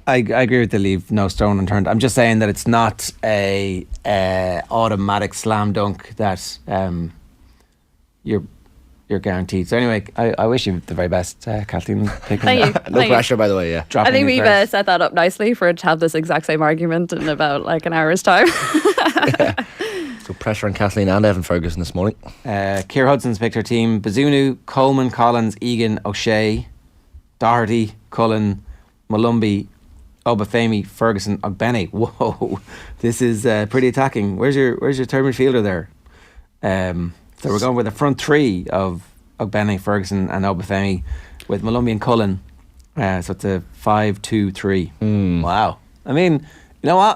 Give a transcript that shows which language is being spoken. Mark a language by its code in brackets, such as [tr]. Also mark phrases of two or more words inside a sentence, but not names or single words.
[en] I agree with the leave no stone unturned. I'm just saying that it's not a automatic slam dunk that you're guaranteed. So anyway, I wish you the very best, Kathleen. Thank you. No pressure, by the way. Yeah. I think we've set that up nicely for it to have this exact same argument in about like an hour's time. Yeah. So pressure on Kathleen and Evan Ferguson this morning. Keir Hudson's picked her team: Bazunu, Coleman, Collins, Egan, O'Shea, Doherty, Cullen, Malumbi, Obafemi, Ferguson, Ogbene. Whoa, this is pretty attacking. Where's your third midfielder there? So we're going with the front three of Ogbene, Ferguson, and Obafemi, with Malumbi and Cullen. So it's a 5-2-3. Wow. I mean, you know what?